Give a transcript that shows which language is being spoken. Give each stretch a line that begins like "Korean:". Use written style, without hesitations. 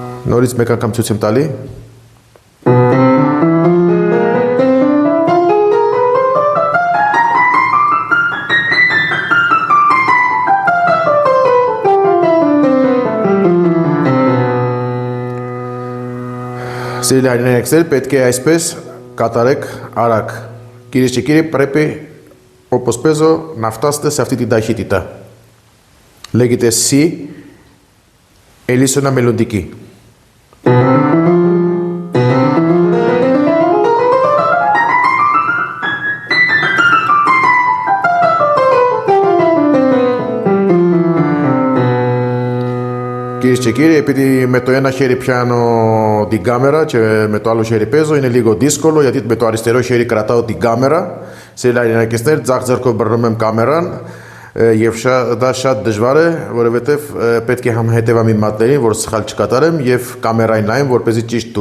Armenian: Նորից մեկ անգամ ցույց եմ տալի։ Սիրելի հայրենակիցներ, պետք է այսպես կատարեք արագ։ Կիրիշիկիրի
Greek: πρέπει όπως παίζω να φτάσετε σε αυτή την ταχύτητα. Λέγεται C ελίσσονα μελλοντική. Κυρίες και κύριοι, επειδή με το ένα χέρι πιάνω την κάμερα και με το άλλο χέρι παίζω, είναι λίγο δύσκολο γιατί με το αριστερό χέρι κρατάω την κάμερα.
Armenian: Սիրելի հայրենակիցներ, ձախ ձեռքով բռնում եմ կամերան եւ դա շատ դժվար է, որովհետեւ պետք է համ հետևամ իմ մատներին, որ սխալ չկատարեմ եւ կամերային նայեմ, որպեսզի ճիշտ